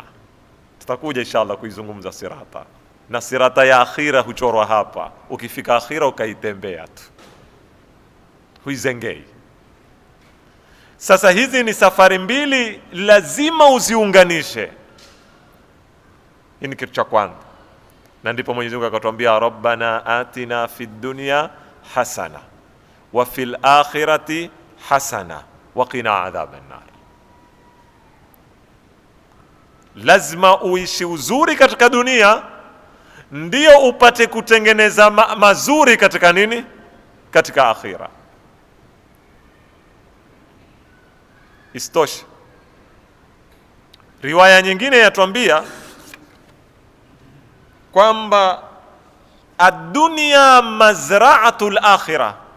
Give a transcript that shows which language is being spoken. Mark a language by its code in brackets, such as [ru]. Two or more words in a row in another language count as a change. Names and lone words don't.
[sw] Tutakuja inshallah kuizungumza sirata. Na sirata ya akhira huchorwa hapa. Ukifika akhira ukaitembea tu, huizengei. Sasa hizi ni safari mbili, lazima uziunganishe. Hii ni kitu cha kwanza, na ndipo Mwenyezi Mungu akatuambia, [ar] ربنا آتنا في الدنيا حسنة وفي الآخرة حسنة وقنا عذاب النار. [sw] Lazima uishi uzuri katika dunia, ndio upate kutengeneza mazuri katika nini? Katika akhira. Istoshe, riwaya nyingine yatuambia kwamba [ar] الدنيا مزرعة الآخرة.